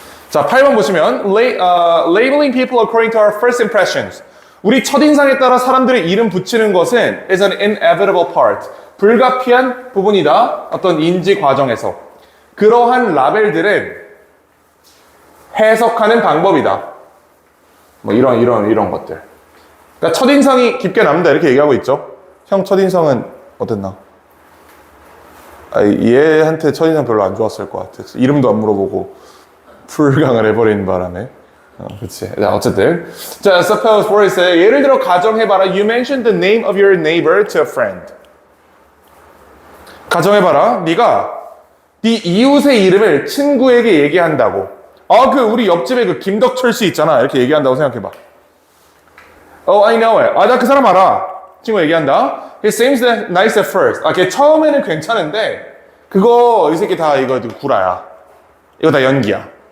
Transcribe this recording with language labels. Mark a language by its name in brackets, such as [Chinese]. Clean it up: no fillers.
[Korean] 자, 8번 보시면 [English] labeling people according to our first impressions. [Korean] 우리 첫인상에 따라 사람들의 이름 붙이는 것은 [English] is an inevitable part. [Korean] 불가피한 부분이다. 어떤 인지 과정에서. 그러한 라벨들은 해석하는 방법이다. 뭐 이런 것들. 그러니까 첫인상이 깊게 남는다 이렇게 얘기하고 있죠. 형 첫인상은 어땠나? 얘한테 첫인상 별로 안 좋았을 것 같아. 이름도 안 물어보고 풀강을 해버리는 바람에. 그치. 자, 어쨌든. 자, [English] suppose for example, [Korean] 예를 들어 가정해봐라. [English] You mentioned the name of your neighbor to a friend. [Korean] 가정해봐라. 네가 네 이웃의 이름을 친구에게 얘기한다고. 우리 옆집에 그 김덕철 씨 있잖아. 이렇게 얘기한다고 생각해봐. [English] Oh, I know it. [Korean] 나 그 사람 알아. 친구 얘기한다. [English] He seems nice at first. [Korean] 걔 처음에는 괜찮은데 그거 이 새끼 다 이거 구라야. 이거 다 연기야.